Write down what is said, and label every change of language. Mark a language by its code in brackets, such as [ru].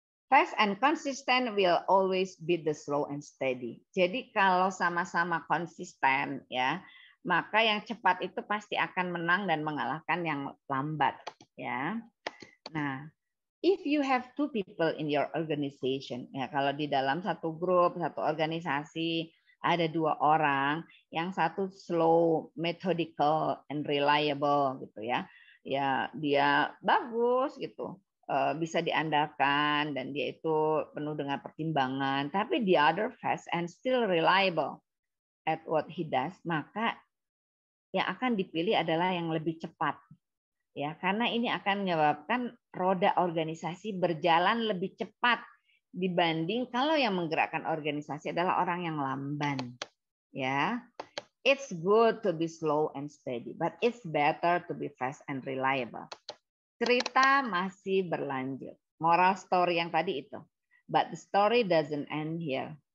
[en] Fast and consistent will always beat the slow and steady. [id] Jadi kalau sama-sama konsisten ya, maka yang cepat itu pasti akan menang dan mengalahkan yang lambat ya. Nah, [en] if you have two people in your organization, [id] ya kalau di dalam satu grup, satu organisasi ada dua orang, yang satu [en] slow, methodical, and reliable [id] gitu ya. Ya, dia bagus gitu. Bisa diandalkan dan dia itu penuh dengan pertimbangan, tapi [en] the other fast and still reliable at what he does, [id] maka yang akan dipilih adalah yang lebih cepat. Ya, karena ini akan menyebabkan roda organisasi berjalan lebih cepat dibanding kalau yang menggerakkan organisasi adalah orang yang lamban. [en] Ya, it's good to be slow and steady, but it's better to be fast and reliable. [id] Cerita masih berlanjut. Moral story yang tadi itu. [en] But the story doesn't end here.